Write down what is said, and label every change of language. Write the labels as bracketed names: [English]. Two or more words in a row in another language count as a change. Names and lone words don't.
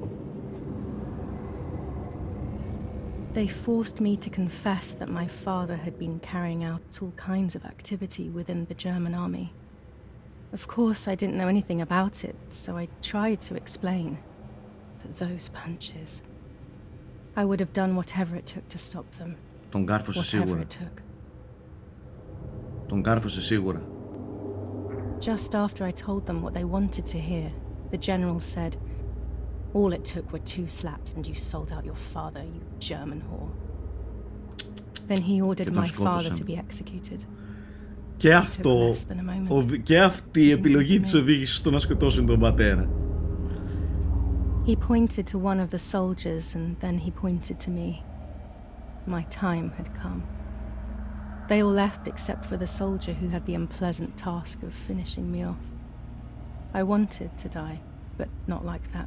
[English] They forced me to confess that my father had been carrying out all kinds of activity within the German army. Of course, I didn't know anything about it, so I tried to explain. But those punches... I would have done whatever it took to stop them. [Greek] Τον κάρφωσε σίγουρα. Τον κάρφωσε σίγουρα. [English] Just after I told them what they wanted to hear, the general said, "All it took were 2 slaps and you sold out your father, you German whore." Then he ordered my father to be executed. [Greek] Και αυτή η επιλογή της οδήγησε στο να σκοτώσουν τον πατέρα. [English] He pointed to one of the soldiers and then he pointed to me. My time had come. They all left except for the soldier who had the unpleasant task of finishing me off. I wanted to die, but not like that.